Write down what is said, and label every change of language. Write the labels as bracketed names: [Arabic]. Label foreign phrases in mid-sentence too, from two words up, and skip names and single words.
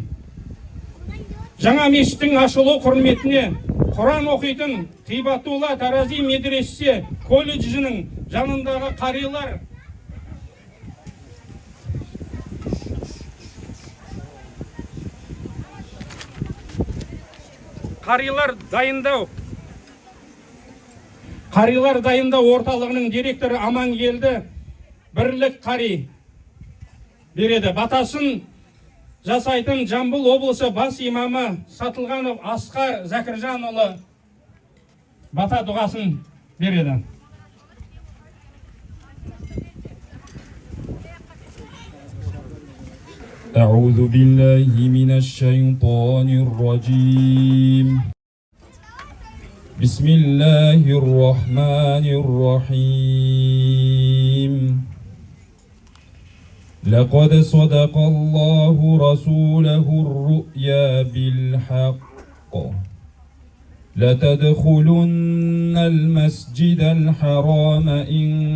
[Kazakh] Жаңа мешіттің ашылу құрметіне Құран оқитын Қибатулла Тарази медресе колледжінің жанындағы Қарилар дайындау орталығының директоры Амангелді Бірлік Қари береді. Батасын жасайтын Жамбыл облысы бас имамы Сатылғанов Асқар Зәкіржанұлы бата дұғасын береді. [Arabic] أعوذ بالله من الشيطان الرجيم بسم الله الرحمن الرحيم لقد صدق الله رسوله الرؤيا بالحق لتدخلن المسجد الحرام إن